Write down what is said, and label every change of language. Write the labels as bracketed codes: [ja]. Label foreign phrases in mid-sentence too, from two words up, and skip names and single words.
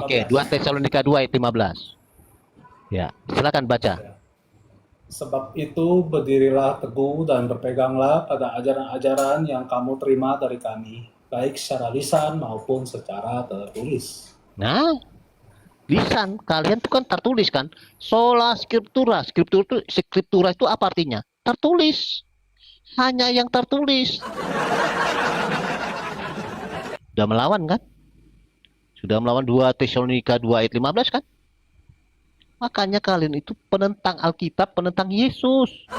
[id] Oke. 2 Tesalonika 2 ayat 15. Ya, silakan baca. Sebab itu berdirilah teguh dan berpeganglah pada ajaran-ajaran yang kamu terima dari kami, baik secara lisan maupun secara tertulis. Nah, lisan kalian itu kan tertulis kan? [la] Sola scriptura. [id] Scriptura itu apa artinya? tertulis. Hanya yang tertulis. Sudah melawan kan? Sudah melawan 2 Tesalonika 2 ayat 15 kan? Makanya kalian itu penentang Alkitab, penentang Yesus.